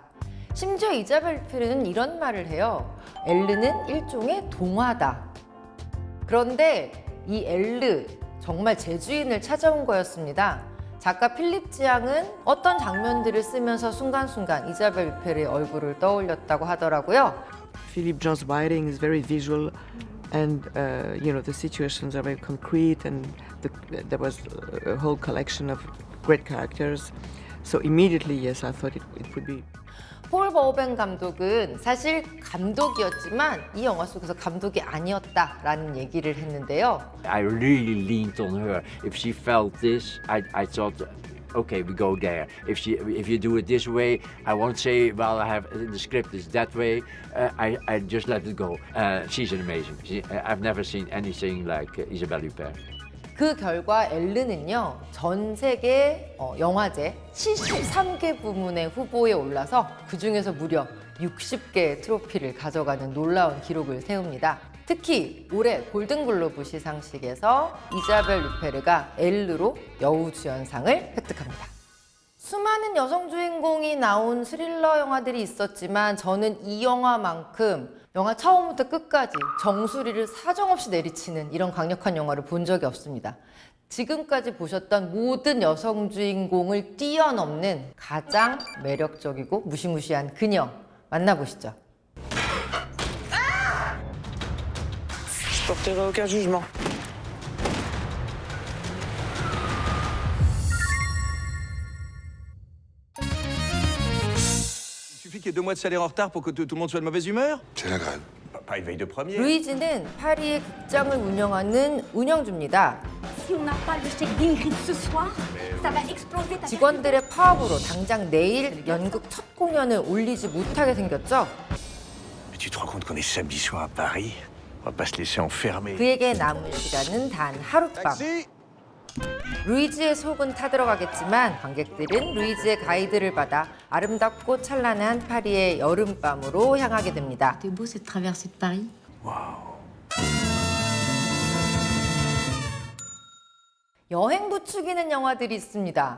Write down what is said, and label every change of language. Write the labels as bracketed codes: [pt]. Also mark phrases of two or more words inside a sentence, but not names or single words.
[ko] 심지어 이자벨 위페르는 이런 말을 해요. 엘르는 일종의 동화다. 그런데 이 엘르 정말 제주인을 찾아온 거였습니다. 작가 필립 지앙은 어떤 장면들을 쓰면서 순간순간 이자벨 위페르의 얼굴을 떠올렸다고 하더라고요. [en] Philippe John's writing is very visual, and you know the situations are very concrete, and there was a whole collection of great characters. So immediately, yes, I thought it would be. [ko] 폴 버호벤 감독은 사실 감독이었지만 이 영화 속에서 감독이 아니었다라는 얘기를 했는데요. [en] I really leaned on her. If she felt this, I thought, okay, we go there. If you do it this way, I won't say, well, I have the script is that way. I just let it go. She's amazing. I've never seen anything like Isabelle Huppert. [ko] 그 결과 앨른은요, 전 세계 영화제 73개 부문의 후보에 올라서 그중에서 무려 60개의 트로피를 가져가는 놀라운 기록을 세웁니다. 특히 올해 골든글로브 시상식에서 이자벨 루페르가 엘르로 여우주연상을 획득합니다. 수많은 여성 주인공이 나온 스릴러 영화들이 있었지만 저는 이 영화만큼 영화 처음부터 끝까지 정수리를 사정없이 내리치는 이런 강력한 영화를 본 적이 없습니다. 지금까지 보셨던 모든 여성 주인공을 뛰어넘는 가장 매력적이고 무시무시한 그녀 만나보시죠. [fr] Je porterai aucun jugement. Il suffit qu'il y ait 2 mois de salaire en retard pour que tout le monde soit de mauvaise humeur. C'est la grève. Pas une veille de première. [ko] 루이지는 파리의 극장을 운영하는 운영주입니다. 직원들의 파업으로 당장 내일 연극 첫 공연을 올리지 못하게 생겼죠. [fr] Mais tu te rends compte qu'on est samedi soir à Paris? On va pas se laisser enfermer. [ko] 그에게 남은 시간은 단 하룻밤. 루이지의 속은 타들어가겠지만 관객들은 루이지의 가이드를 받아 아름답고 찬란한 파리의 여름밤으로 향하게 됩니다. 여행 부추기는 영화들이 있습니다.